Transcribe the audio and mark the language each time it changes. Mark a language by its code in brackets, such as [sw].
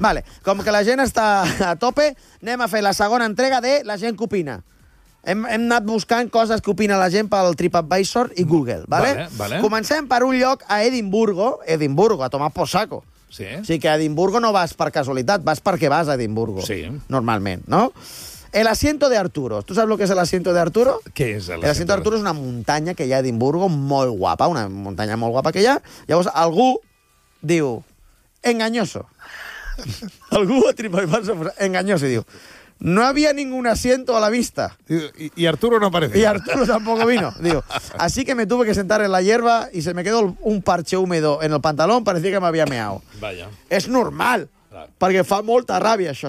[ca] Vale, com que la gent està a tope, anem a fer la segona entrega de La gent que opina. Hem anat buscant coses que opina la gent pel TripAdvisor i Google, vale? Vale, vale. Comencem per un lloc a Edimburgo, [es] a tomar por saco. [ca] Sí. Sí que a Edimburgo no vas per casualitat, vas perquè vas a Edimburgo. Sí. Normalment, no? [es] El asiento de Arturo. ¿Tú sabes lo que es el asiento de Arturo? ¿Qué es el asiento? El asiento de Arturo es una montaña que hay a Edimburgo, muy guapa, una montaña muy guapa que hay. [ca] Llavors, algú diu, [es] engañoso. Algú a TripAdvisor, engañoso, y diu, no había ningún asiento a la vista. Y Arturo no apareció. Y Arturo tampoco vino. Digo, así que me tuve que sentar en la hierba y se me quedó un parche húmedo en el pantalón, parecía que me había meado. Vaya. Es normal, porque [ca] fa molta ràbia això.